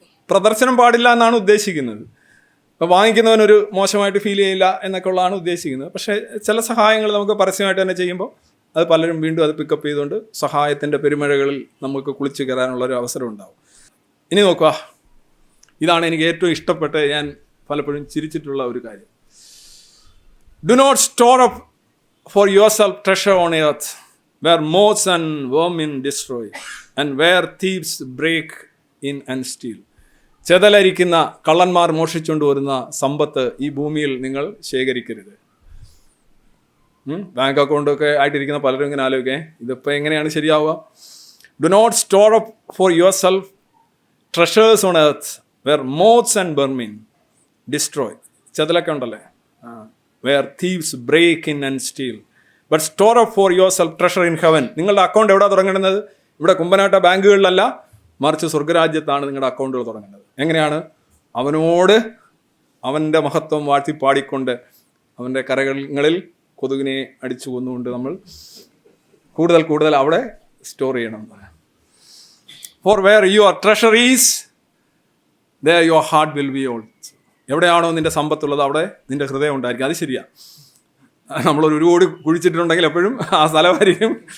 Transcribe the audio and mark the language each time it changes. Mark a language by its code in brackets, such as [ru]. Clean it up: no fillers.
[ml] പ്രദർശനം പാടില്ല എന്നാണ് ഉദ്ദേശിക്കുന്നത്. അപ്പോൾ വാങ്ങിക്കുന്നവനൊരു മോശമായിട്ട് ഫീൽ ചെയ്യില്ല എന്നൊക്കെ ഉള്ളതാണ് ഉദ്ദേശിക്കുന്നത്. പക്ഷേ ചില സഹായങ്ങൾ നമുക്ക് പരസ്യമായിട്ട് തന്നെ ചെയ്യുമ്പോൾ അത് പലരും വീണ്ടും അത് പിക്കപ്പ് ചെയ്തുകൊണ്ട് സഹായത്തിൻ്റെ പെരുമഴകളിൽ നമുക്ക് കുളിച്ച് കയറാനുള്ളൊരു അവസരം ഉണ്ടാവും. ഇനി നോക്കുക, ഇതാണ് എനിക്ക് ഏറ്റവും ഇഷ്ടപ്പെട്ട് ഞാൻ പലപ്പോഴും ചിരിച്ചിട്ടുള്ള ഒരു കാര്യം. [en] Do not store up for yourself treasure on earth where moths and vermin destroy and where thieves break in and steal. [ml] ചെതലരിക്കുന്ന കള്ളന്മാർ മോഷിച്ചുകൊണ്ട് വരുന്ന സമ്പത്ത് ഈ ഭൂമിയിൽ നിങ്ങൾ ശേഖരിക്കരുത്. ബാങ്ക് അക്കൗണ്ടൊക്കെ ആയിട്ടിരിക്കുന്ന പലരും ഇങ്ങനെ ആലോചിക്കേ, ഇതിപ്പോൾ എങ്ങനെയാണ് ശരിയാവുക? [en] Do not store up for yourself treasures on earth where moths and vermin destroy. [ml] ചെതലൊക്കെ ഉണ്ടല്ലേ, [en] Where thieves break in and steal. But store up for yourself treasure in heaven. [ml] നിങ്ങളുടെ അക്കൗണ്ട് എവിടെ തുടങ്ങേണ്ടത്? ഇവിടെ കുമ്പനാട്ട ബാങ്കുകളിലല്ല, മറിച്ച് സ്വർഗ്ഗരാജ്യത്താണ് നിങ്ങളുടെ അക്കൗണ്ടുകൾ തുടങ്ങേണ്ടത്. എങ്ങനെയാണ്? അവനോട് അവൻ്റെ മഹത്വം വാഴ്ത്തി പാടിക്കൊണ്ട് അവൻ്റെ കരങ്ങളിൽ കൊതുകിനെ അടിച്ചു കൊന്നുകൊണ്ട് നമ്മൾ കൂടുതൽ അവിടെ സ്റ്റോർ ചെയ്യണം. [en] For where your treasure is there your heart will be also. [ml] എവിടെയാണോ നിൻ്റെ സമ്പത്തുള്ളത് അവിടെ നിൻ്റെ ഹൃദയം ഉണ്ടായിരിക്കും. അത് ശരിയാണ്. നമ്മളൊരു കോടി കുഴിച്ചിട്ടുണ്ടെങ്കിൽ എപ്പോഴും ആ സ്ഥലമായിരിക്കും.